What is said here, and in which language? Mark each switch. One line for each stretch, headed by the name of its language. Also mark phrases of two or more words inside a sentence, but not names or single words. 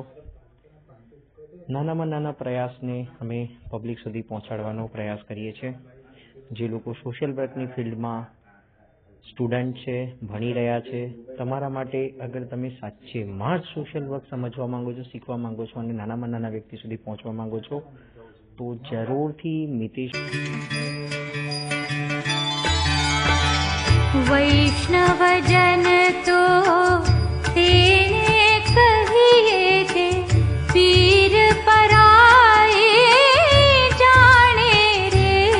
Gujarati: નાનામાં નાના પ્રયાસને અમે પબ્લિક સુધી પહોંચાડવાનો પ્રયાસ કરીએ છીએ। જે લોકો સોશિયલ વર્કની ફિલ્ડમાં સ્ટુડન્ટ છે, ભણી રહ્યા છે, તમારા માટે અગર તમે સાચેમાં જ
English: social work
Gujarati: સમજવા માંગો છો, શીખવા માંગો છો અને નાનામાં નાના વ્યક્તિ સુધી પહોંચવા માંગો છો તો જરૂરથી મિતેશ વૈષ્ણવજન તો તેને કહીએ જે પીર પરાએ જાને રે।